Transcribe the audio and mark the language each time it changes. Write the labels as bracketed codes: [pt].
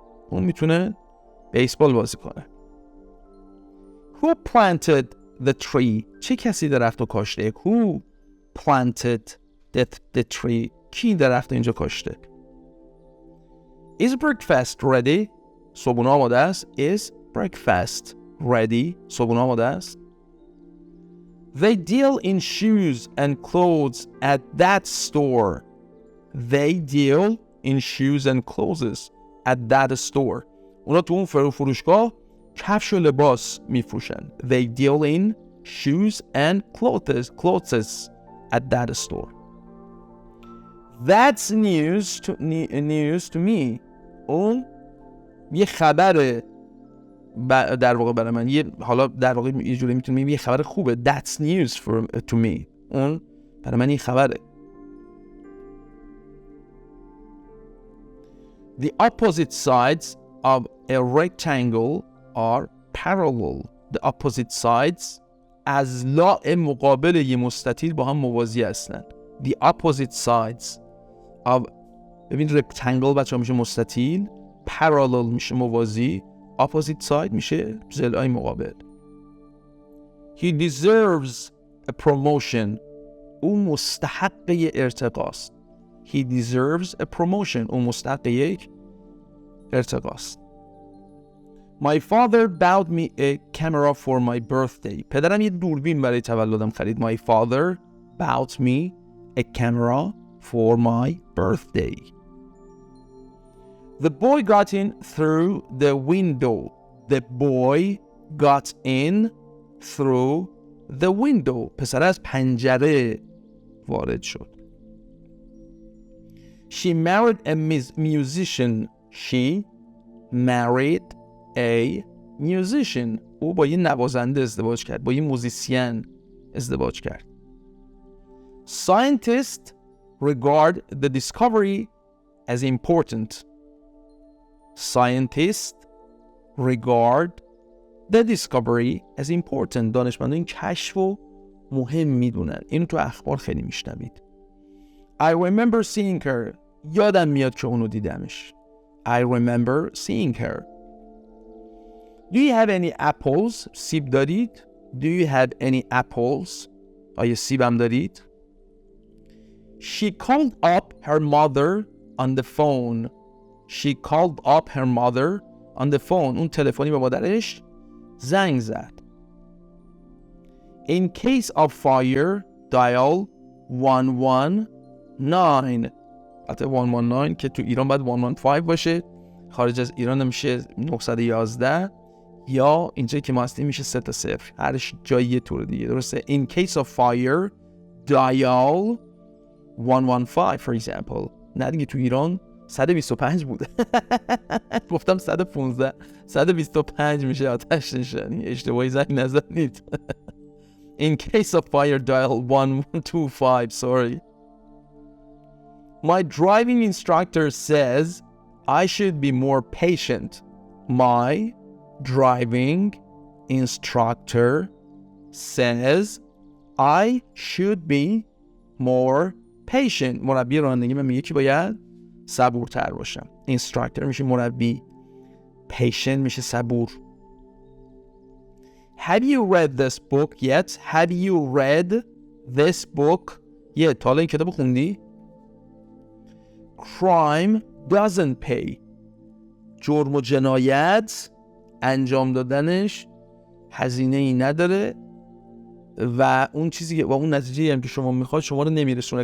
[fa] اون میتونه بیسبال بازی کنه. [en] Who planted the tree? [fa] چه کسی درخت رو کاشته؟ [en] Who planted the tree? [fa] کی درخت رو اینجا کاشته؟ [en] Is breakfast ready? [fa] صبحونه آماده است. [en] Is breakfast ready? [fa] صبحونه آماده است. [en] They deal in shoes and clothes at that store. They deal in shoes and clothes at that store. [fa] اونا تو اون فروشگاه کفش و لباس میفروشن. [en] They deal in shoes and clothes at that store. That's news to me. [fa] اون یه خبره در واقع برای من. حالا در واقع یه جوری میتونیم بگیم یه خبر خوبه. [en] That's news to me. [fa] اون برای من این خبره. [en] The opposite sides of a rectangle are parallel. The opposite sides [fa] اضلاع مقابل یه مستطیل با هم موازی هستند. [en] The opposite sides of [fa] ببین rectangle بچه ها میشه مستطیل، parallel میشه موازی، opposite side میشه ضلعای مقابل. [en] He deserves a promotion. [fa] او مستحق ارتقاست. [en] He deserves a promotion. [fa] او مستحق یک ارتقاست. [en] My father bought me a camera for my birthday. [fa] پدرم یه دوربین برای تولدم خرید. [en] My father bought me a camera for my birthday. The boy got in through the window. The boy got in through the window. [fa] پسر از پنجره وارد شد. [en] She married a musician. She married a musician. [fa] او با یه نوازنده ازدواج کرد. با یه موزیسین ازدواج کرد. [en] Scientists regard the discovery as important. Scientists regard the discovery as important. [fa] دانشمندان این کشف رو مهم میدونن. اینو تو اخبار خیلی میشنوید. [en] I remember seeing her. [fa] یادم میاد که اونو دیدمش. [en] I remember seeing her. Do you have any apples? [fa] سیب دارید؟ [en] Do you have any apples? [fa] آیا سیب هم دارید؟ [en] She called up her mother on the phone. She called up her mother on the phone. [fa] اون تلفنی به مادرش زنگ زد. [en] In case of fire, dial 119. [fa] البته 119 که تو ایران باید 115 باشه، خارج از ایران میشه 911 یا اینجا که ما هستیم میشه 3-0. هر جایی یه طور دیگه، درسته؟ [en] In case of fire, dial 115 for example. [fa] نه دیگه تو ایران 125 بوده. گفتم 115. 125 میشه آتش نشانی. اشتباهی زنگ نزنید. [en] In case of fire, dial 125. Sorry. My driving instructor says I should be more patient. My driving instructor says I should be more patient. [fa] مربی رانندگی من میگه که باید صبورتر باشم. Instructor میشه مربی. Patient میشه صبور. [en] Have you read this book yet? Have you read this book yet? [fa] تا حالا این کتاب خوندی؟ [en] Crime doesn't pay. [fa] جرم و جنایت انجام دادنش هزینه ای نداره و اون چیزی که و اون نتیجه هم که شما میخواد شما رو نمیرسونه.